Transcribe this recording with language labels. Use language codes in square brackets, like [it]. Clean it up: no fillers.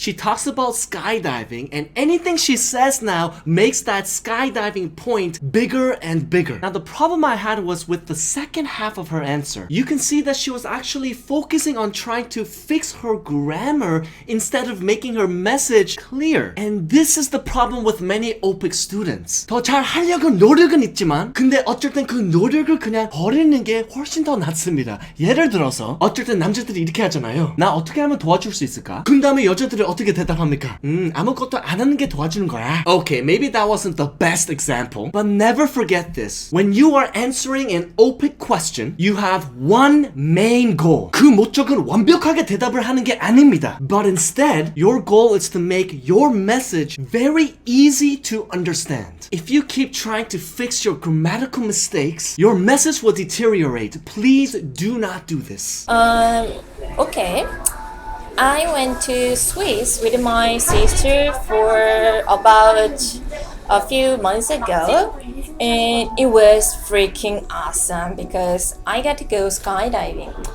[en] She talks about skydiving, and anything she says now makes that skydiving point bigger and bigger. Now the problem I had was with the second half of her answer. You can see that she was actually focusing on trying to fix her grammar instead of making her message clear. And this is the problem with many OPIC students. [ko] 더 잘 하려고 노력은 있지만 근데 어쩔 땐 그 노력을 그냥 버리는 게 훨씬 더 낫습니다. 예를 들어서 어쩔 땐 남자들이 이렇게 하잖아요. 나 어떻게 하면 도와줄 수 있을까? 그 다음에 여자들이 어떻게 대답합니까? 아무것도 안 하는 게 도와주는 거야. [en] Okay, maybe that wasn't the best example, but never forget this. When you are answering an OPIC question, you have one main goal. [ko] 그 목적은 완벽하게 대답을 하는 게 아닙니다. [en] But instead, your goal is to make your message very easy to understand. If you keep trying to fix your grammatical mistakes, your message will deteriorate. Please do not do this. Okay. I went to Swiss with my sister for about a few months ago, and it was freaking awesome because I got to go skydiving.